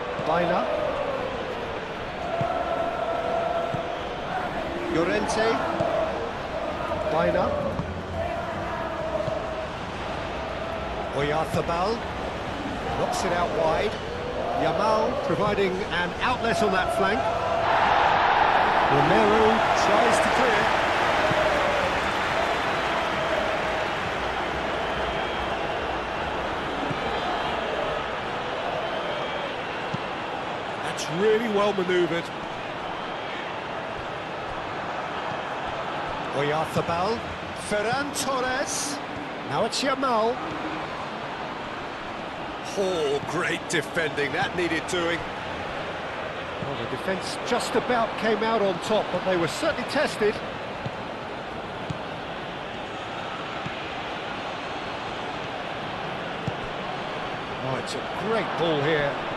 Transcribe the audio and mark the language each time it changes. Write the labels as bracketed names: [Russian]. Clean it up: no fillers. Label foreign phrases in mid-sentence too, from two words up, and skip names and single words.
[English] Baina. Llorente. Baina. Oyarzabal knocks it out wide. Yamal providing an outlet on that flank. Romero tries to clear. That's really well manoeuvred. Oyarzabal. Ferran Torres. Now it's Yamal. Oh, great defending, that needed doing. Well, the defence just about came out on top, but they were certainly tested. Oh, it's a great ball here.